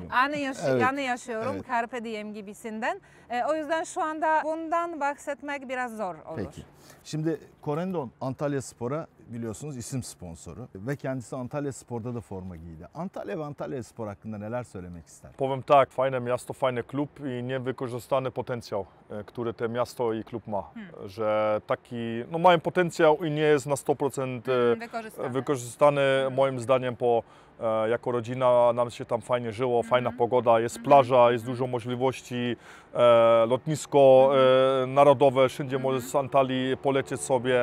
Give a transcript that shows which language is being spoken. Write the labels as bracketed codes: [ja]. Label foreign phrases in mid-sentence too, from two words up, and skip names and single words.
[tr] anı yaşıyorum. Evet. [la] Carpe diem [tr] gibisinden. O yüzden şu anda bundan bahsetmek biraz zor olur. Peki. Şimdi Corendon Antalya Spor'a biliyorsunuz isim sponsoru ve kendisi Antalya Spor'da da forma giydi. Antalya ve Antalya Spor hakkında neler söylemek ister? [pl] Powiem tak, fajne miasto, fajny klub i niewykorzystany potencjał, który to miasto i klub ma. Że taki, no mają potencjał i nie jest na 100% wykorzystany. Moim zdaniem jako rodzina nam się tam fajnie żyło, fajna pogoda, jest plaża, jest dużo możliwości, lotnisko narodowe, wszędzie możesz z Antalii polecieć sobie.